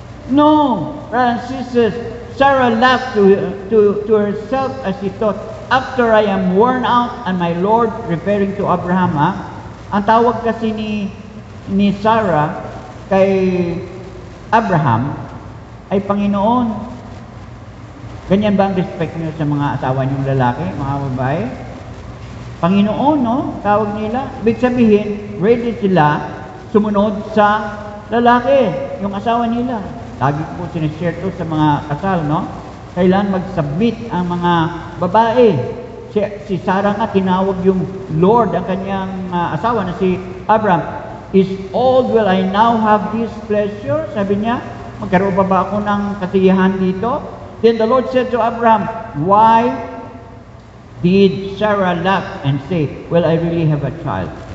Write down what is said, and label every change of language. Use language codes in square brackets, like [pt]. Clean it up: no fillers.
[en] No, brothers and sisters, Sarah laughed to herself as she thought, after I am worn out and my Lord, referring to Abraham, [tl] ang tawag kasi ni Sarah kay Abraham ay Panginoon. Ganyan ba ang respect niyo sa mga asawa niyong lalaki, mga babae? Panginoon, tawag nila. Ibig sabihin, ready sila sumunod sa lalaki, yung asawa nila. Lagi po sinishare to sa mga kasal, Kailan mag-submit ang mga babae. Si Sarah nga, tinawag yung Lord, ang kanyang asawa na si Abraham. [en] Is old, will I now have this pleasure? [tl] Sabi niya, magkaroon ba ako ng kasiyahan dito? [en] Then the Lord said to Abraham, why did Sarah laugh and say, well, I really have a child?